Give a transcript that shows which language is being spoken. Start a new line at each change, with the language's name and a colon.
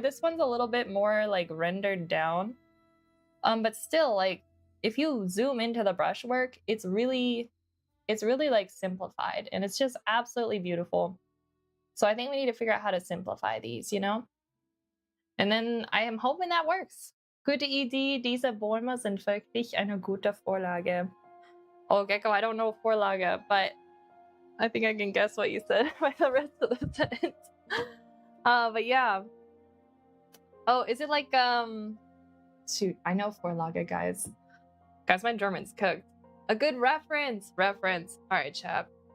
English: This one's a little bit more like rendered down. But still, like, if you zoom into the brushwork, it's really like simplified, and it's just absolutely beautiful. So I think we need to figure out how to simplify these, you know? And then I am hoping that works.
German: Gute Idee, diese Bäume sind wirklich eine gute Vorlage.
English: Oh, Gecko, I don't know Vorlage, but I think I can guess what you said by the rest of the sentence. But yeah. Oh, is it like, shoot, I know Vorlage, guys. Guys, my German's cooked. A good reference. Reference. All right, chap.